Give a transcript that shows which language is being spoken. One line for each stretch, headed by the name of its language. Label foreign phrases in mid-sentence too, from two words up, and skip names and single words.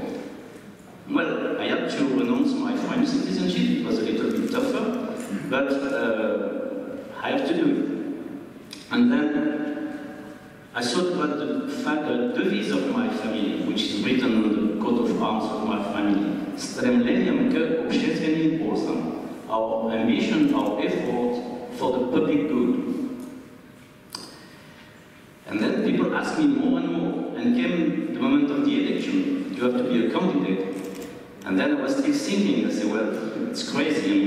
English: Well, I had to renounce my French citizenship. It was a little bit tougher, but I have to do it. And then I thought about the devise of my family, which is written on the coat of arms of my family.
Russian: Стремлением к общественным пользам.
English: Our ambition, our effort for the public good. And then people asked me more and more, and came the moment of the election. You have to be a candidate. And then I was still thinking, I said, well, it's crazy.